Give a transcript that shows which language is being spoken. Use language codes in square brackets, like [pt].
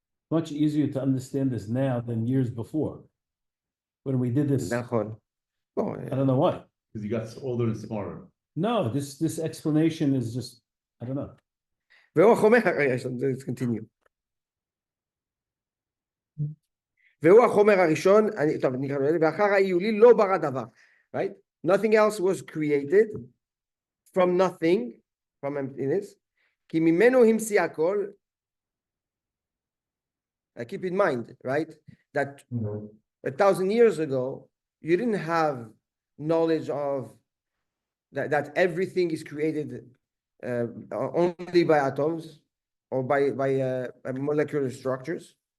[en] Much easier to understand this now than years before. When we did this, I [he] נכון. בוא, [en] don't know why. Because you got older and smarter. No, this explanation is just, I don't know. [he] והוא החומר, [en] let's continue. [he] והוא החומר הראשון, טוב, נקרא לזה, ואחר ההיולי לא ברא דבר, [en] right? Nothing else was created from nothing, from emptiness, [he] כי ממנו המציא הכל. [en] Keep in mind, right, that 1,000 years ago, you didn't have knowledge of that everything is created only by atoms or by molecular structures.